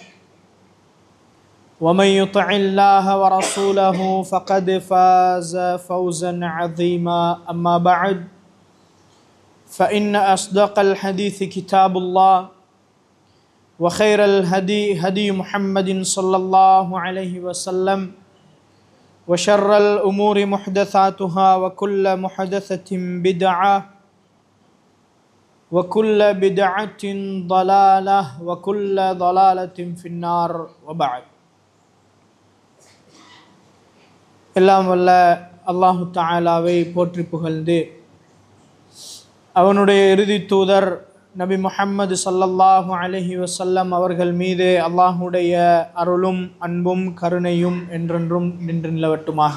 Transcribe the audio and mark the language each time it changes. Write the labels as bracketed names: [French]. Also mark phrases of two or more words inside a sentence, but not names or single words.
[Arabic] ومن يطع الله ورسوله فقد فاز فوزا عظيما أما بعد فإن أصدق الحديث كتاب الله وخير الهدي هدي محمد صلى الله عليه وسلم وشر الأمور محدثاتها وكل محدثة بدعة وكل بدعة ضلالة وكل ضلالة في النار وبعد [Tamil] எல்லாம் வல்ல அல்லாஹு தஆலாவை போற்றி புகழ்ந்து அவனுடைய இறுதி தூதர் நபி முஹம்மது [Arabic] صلى الله عليه وسلم [Tamil] அவர்கள் மீது அல்லாஹுடைய அருளும் அன்பும் கருணையும் என்றென்றும் நின்று நிலவட்டுமாக.